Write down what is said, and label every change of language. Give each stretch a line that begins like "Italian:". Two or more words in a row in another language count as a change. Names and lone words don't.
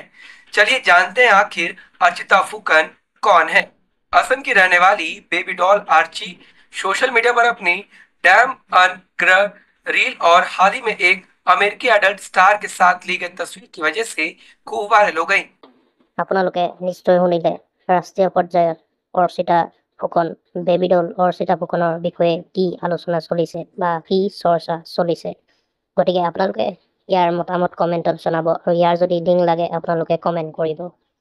Hindi: चलिए जानते हैं आखिर अर्चिता फुकन कौन है। असम की रहने वाली बेबी डॉल आर्ची
English: social media
Hindi: पर अपनी डैम अनग्र रील और हाल ही में एक अमेरिकी
English: adult star
Hindi: के साथ ली गई तस्वीर की वजह से खूब वायरल हो गई।
Assamese: আপোনালোকে নিশ্চয় শুনিলে ৰাষ্ট্ৰীয় পৰ্যায়ত অৰ্চিতা ফুকন বেবীডল অৰ্চিতা ফুকনৰ বিষয়ে কি আলোচনা চলিছে বা কি চৰ্চা চলিছে। গতিকে আপোনালোকে ইয়াৰ মতামত কমেণ্টত জনাব, আৰু ইয়াৰ যদি লিংক লাগে আপোনালোকে কমেণ্ট কৰিব।